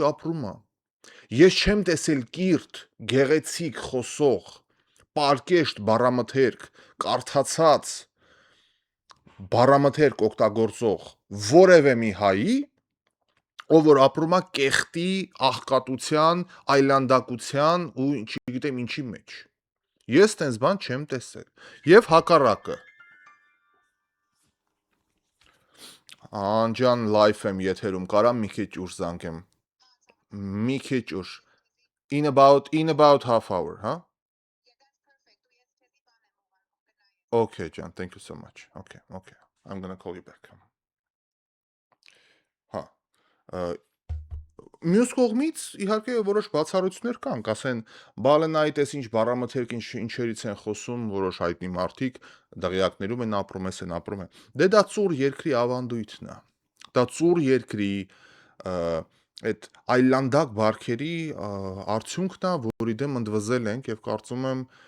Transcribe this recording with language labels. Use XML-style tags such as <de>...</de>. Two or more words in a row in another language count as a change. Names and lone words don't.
<hy>ապրում է։ Ես չեմ տեսել կիրթ, գեղեցիկ խոսող, պարկեշտ բառամթերք, կարդացած բառամթերք օգտագործող որևէ մի հայի, ով որ ապրում է կեղտի, աղքատության, այլանդակության ու չգիտեմ ինչի մեջ։ Ես տենց բան չեմ տեսել։ Եվ հակառակը։ Անջան լայվ եմ եթերում, կարամ մի քիչ ուշ զանգեմ։ Մի քիչ ուշ։</hy> <en>In about half hour,</en> <hy>հա?</hy> <en>Okay, ջան, thank you so much. Okay. I'm gonna call you back.</en> <hy>Հա։ Մյուս կողմից իհարկե որոշ բացառություններ կան, կասեն, բալն այդ էս ինչ բառամթերք ինչերից են խոսում որոշ հայտնի մարդիկ, դղյակներում են ապրում, էս են ապրում են։ Դե դա ծուր երկրի ավանդույթն է։ Դա ծուր երկրի այդ այլանդակ բարքերի արդյունքն է, որի դեմ ընդվզել ենք եւ կարծում եմ</hy>